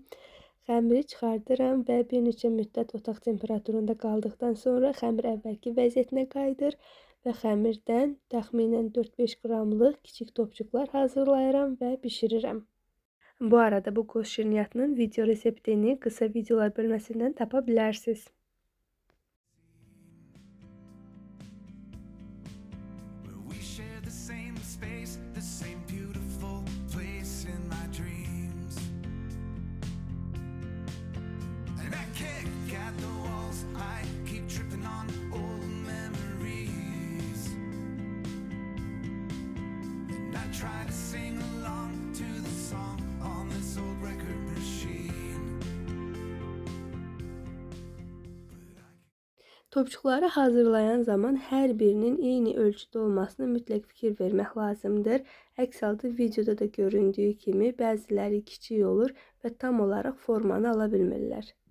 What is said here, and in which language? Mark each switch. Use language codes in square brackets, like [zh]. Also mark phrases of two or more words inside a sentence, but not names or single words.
[az] Xəmiri çıxardıram və bir neçə müddət otaq temperaturunda qaldıqdan sonra xəmir əvvəlki vəziyyətinə qayıdır və xəmirdən təxminən 4-5 qramlıq kiçik topçuqlar hazırlayıram və bişirirəm. Bu arada bu qoz şirniyyatının video reseptini qısa videolar bölməsindən tapa bilərsiniz. [en] We share the same space, the same beautiful place in my dreams. And I kick at the walls, I keep tripping on old memories. And I try to sing along to the song on this old record machine. [az] Topçuqları hazırlayan zaman hər birinin eyni ölçüdə olmasına mütləq fikir vermək lazımdır. Əks halda videoda da göründüyü kimi bəziləri kiçik olur və tam olaraq formanı ala bilmirlər.